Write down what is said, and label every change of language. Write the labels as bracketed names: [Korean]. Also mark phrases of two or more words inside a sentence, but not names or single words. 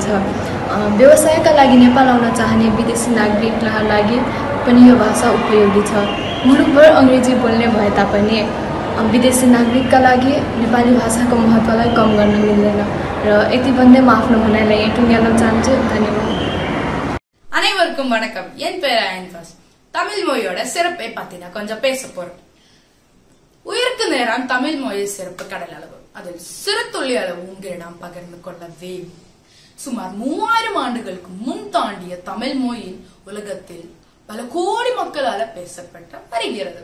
[Nepali] व्यवसायका लागि नेपाल आउन चाहने विदेशी नागरिकका लागि पनि यो भाषा उपयोगी छ। मुलुकभर अङ्ग्रेजी बोल्ने भए तापनि विदेशी नागरिकका लागि नेपाली भाषाको महत्त्वलाई कम गर्न मिल्दैन र यति भन्दै म आफ्नो भनाइलाई यहीँ टुङ्ग्याउन चाहन्छु। धन्यवाद। [Tamil] அனைவருக்கும் வணக்கம். என் பெயர் ஆன்பாஸ். தமிழ் மொழியோட சிறப்பை பத்தி நான் கொஞ்சம் பேச போறேன். உயிருக்கு நேரம் தமிழ் மொழியின் சிறப்பு கடல் அளவு, அதில் சிறு துளி அளவு உங்களிடம் பகிர்ந்து கொள்ள வேண்டும். சுமார் 3000 ஆண்டுகளுக்கு முன் தாண்டிய தமிழ் மொழி உலகத்தில் பல கோடி மக்களால் பேசப்பட்டு வருகிறது.